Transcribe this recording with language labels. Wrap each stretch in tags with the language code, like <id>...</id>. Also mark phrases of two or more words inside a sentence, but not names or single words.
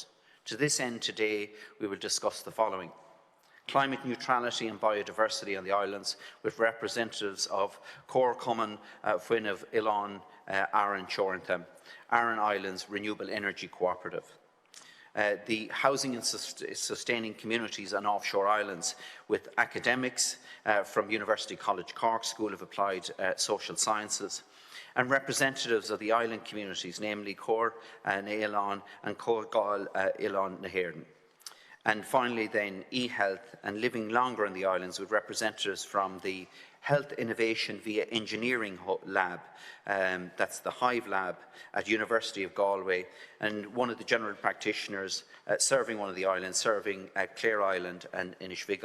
<en>To this end, today we will discuss the following: climate neutrality and biodiversity on the islands with representatives of Comhar, Fuin of nOileán, Aran, Aran Islands Renewable Energy Cooperative. the housing and sustaining communities on offshore islands with academics from University College Cork School of Applied Social Sciences and representatives of the island communities, namely Comhar, nOileán and Oireachtas na hÉireann. And finally then, e-health and living longer in the islands with representatives from the Health Innovation via Engineering Lab, that's the HIVE lab at University of Galway, and one of the general practitioners serving one of the islands, serving Clare Island and Inishvigal.</en>